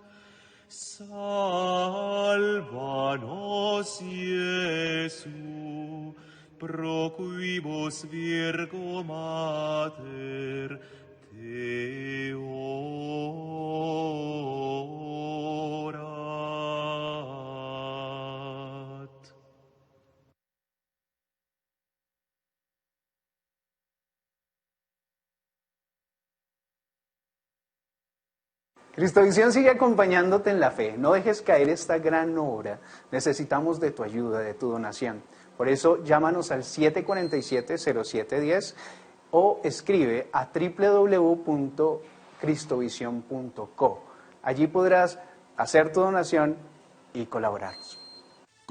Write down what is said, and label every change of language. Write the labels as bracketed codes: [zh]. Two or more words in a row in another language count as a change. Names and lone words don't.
[la] Salva nos, Iesu, pro quibus Virgo Mater te orat. [es] Cristovisión sigue acompañándote en la fe. No dejes caer esta gran obra. Necesitamos de tu ayuda, de tu donación. Por eso, llámanos al 747-0710 o escribe a www.cristovision.co. Allí podrás hacer tu donación y colaborar.